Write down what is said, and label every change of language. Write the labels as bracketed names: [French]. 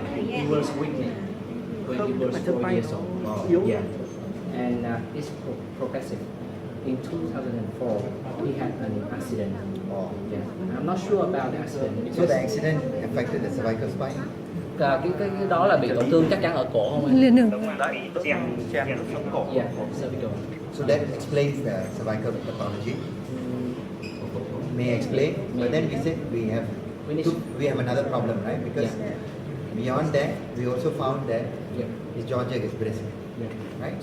[English] he was weakling when he was 4 years old. Yeah, and it's progressive. In 2004, he had an accident. Oh. Yeah, I'm not sure about the accident. So the accident affected the cervical spine. [Vietnamese] Cái đó là bị tổn thương chắc chắn ở cổ không anh? Liền đường. Đấy, chèn Chèn sống cổ. [English] Yeah, cervical. So that explains the cervical pathology. May I explain? But then we said we have another problem, right? Because beyond that, we also found that Yeah. his jaw jerk is brisk, Yeah. right?